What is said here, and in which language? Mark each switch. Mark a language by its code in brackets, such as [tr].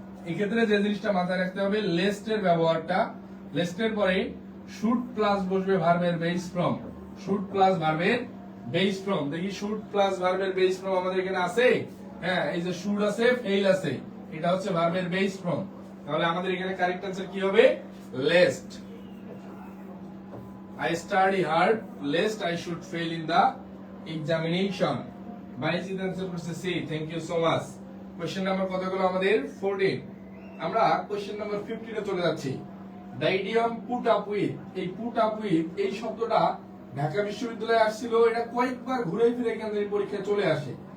[bn] এক্ষেত্রে যে জিনিসটা মাথায় রাখতে হবে, লেস্টের ব্যবহারটা, লেস্টের পরে শুড প্লাস বসবে ভার্বের বেস ফ্রম, শুড প্লাস ভার্বের বেস ফ্রম। দেখি শুড প্লাস ভার্বের বেস ফ্রম আমাদের এখানে আছে। হ্যাঁ, এই যে শুড আছে, ফেইল আছে, এটা হচ্ছে ভার্বের বেস ফ্রম। তাহলে আমাদের এখানে কারেক্ট অ্যান্সার কি হবে? Least. [en] I study hard lest I should fail in the examination. [bn] Bayezid answer করছে C, [en] Thank you so much. [bn] Question number কতগুলো আমাদের? 14। আমরা কোশ্চেন নাম্বার 15 এ চলে যাচ্ছি। [en] the idiom put up with, [bn] এই পুট আপ উইথ এই শব্দটা ঢাকা বিশ্ববিদ্যালয়ে আসছিল, এটা কয়েকবার ঘুরে ফিরে কেন্দ্রের পরীক্ষায় চলে আসে।